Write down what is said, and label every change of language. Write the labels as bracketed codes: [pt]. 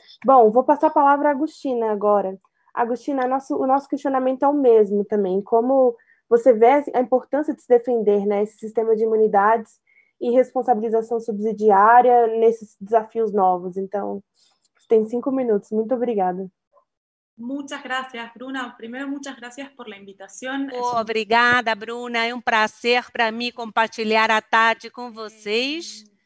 [pt] Bom, vou passar a palavra à Agostina agora. Agostina, o nosso questionamento é o mesmo também. Como você vê a importância de se defender, né, esse sistema de imunidades e responsabilização subsidiária nesses desafios novos? Então, você tem 5 minutos. Muito obrigada. [es] Muchas gracias, Bruna. Primero, muchas gracias por la invitación. [pt] Obrigada, Bruna. É um prazer para mim compartilhar a tarde com vocês.